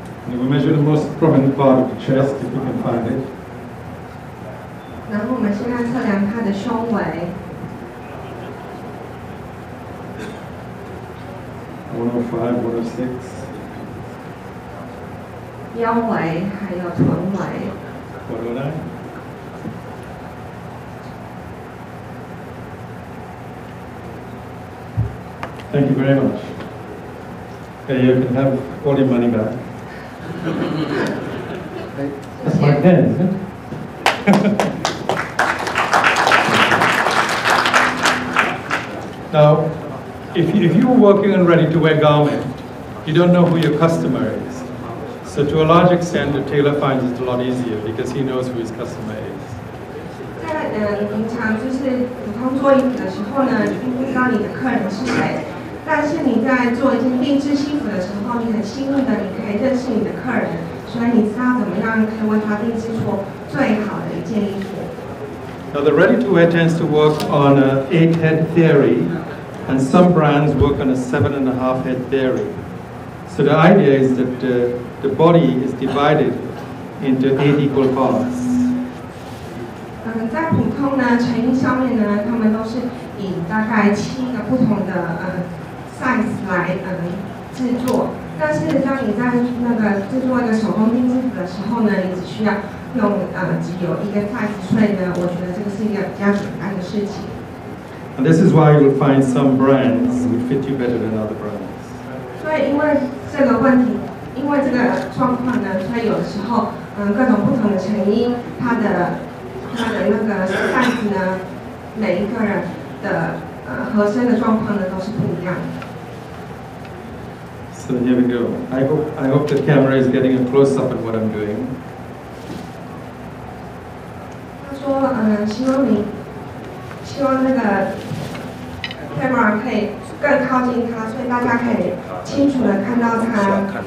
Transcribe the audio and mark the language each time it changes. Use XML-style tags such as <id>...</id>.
<en>And we measure the most prominent part of the chest, if you can find it.</en> <zh>然后我们现在测量他的胸围。</zh> <en>105, 106.</en> <zh>腰围还有臀围。</zh> <en>109. Thank you very much. Okay, you can have all your money back. That's my pen, isn't it? Now, if you're working on ready-to-wear garment, you don't know who your customer is. So to a large extent, the tailor finds it a lot easier because he knows who his customer is.</en> <zh>在平常就是普通做衣服的时候呢，并不知道你的客人是谁。但是你在做一件定制西服的时候，你很幸运的你可以认识你的客人，所以你知道怎么样可以为他定制出最好的一件衣服。</zh> <en>Now the ready-to-wear tends to work on an 8-head theory, and some brands work on a 7.5-head theory. So the idea is that the body is divided into 8 equal parts.</en> <zh>在普通呢成衣上面呢，他们都是以大概7个不同的size 来制作。但是当你在那个制作一个手工定制服的时候呢，你只需要用只有一个 size， 所以呢，我觉得这个是一个比较简单的事情。</zh> <en>And this is why you'll find some brands will fit you better than other brands.</en> <zh>所以因为这个问题，因为这个状况呢，所以有的时候各种不同的成衣，它的那个 size 呢，每一个人的合身的状况呢都是不一样的。</zh> <en>So here we go. I hope the camera is getting a close-up at what I'm doing.</en> <zh>他说希望那个 camera 可以更靠近他，所以大家可以清楚的看到他。</zh>